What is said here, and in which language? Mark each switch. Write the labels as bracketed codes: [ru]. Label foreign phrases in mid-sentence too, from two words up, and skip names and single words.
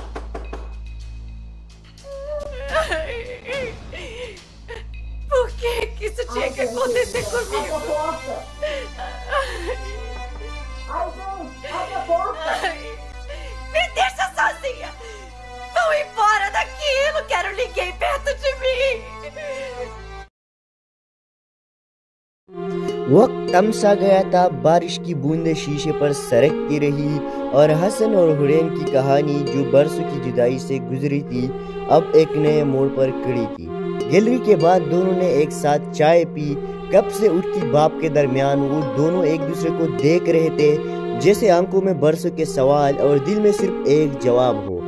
[pt] Por que isso tinha que acontecer comigo? Abre a porta! Me deixa sozinha! Vão embora daqui! Eu não quero ninguém perto de mim! [hi] वक्त कम सा गया था, बारिश की बूंदें शीशे पर सरकती रही और हसन और हुरैन की कहानी जो बरसों की जुदाई से गुजरी थी अब एक नए मोड़ पर खड़ी थी। गैलरी के बाद दोनों ने एक साथ चाय पी। कब से उठती बाप के दरमियान वो दोनों एक दूसरे को देख रहे थे जैसे आंखों में बरसों के सवाल और दिल में सिर्फ एक जवाब हो।